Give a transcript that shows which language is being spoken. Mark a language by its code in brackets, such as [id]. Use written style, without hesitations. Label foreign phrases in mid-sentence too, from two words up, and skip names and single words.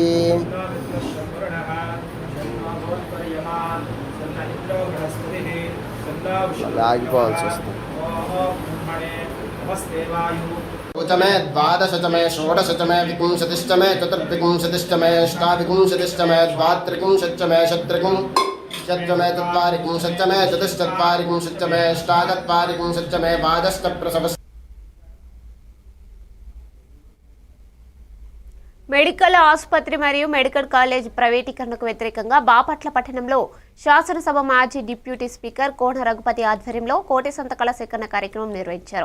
[te] ఆగిపోవాల్సి వస్తుంది [sa] च मे द्वादश च मे षोडश च मे विंशतिश्च मे चतुर्विंशतिश्च मे अष्टाविंशतिश्च मे द्वात्रिंशच्च मे षट्त्रिंशच्च मे चत्वारिंशच्च मे चतुश्चत्वारिंशच्च मे अष्टाचत्वारिंशच्च मे द्वादश्च प्रसवश्च [te] మెడికల్ ఆసుపత్రి మరియు మెడికల్ కాలేజ్ ప్రైవేటీకరణకు వ్యతిరేకంగా బాపట్ల పట్టణంలో శాసనసభ మాజీ డిప్యూటీ స్పీకర్ కోన రఘుపతి ఆధ్వర్యంలో కోటి సంతకాల సేకరణ కార్యక్రమం నిర్వహించారు.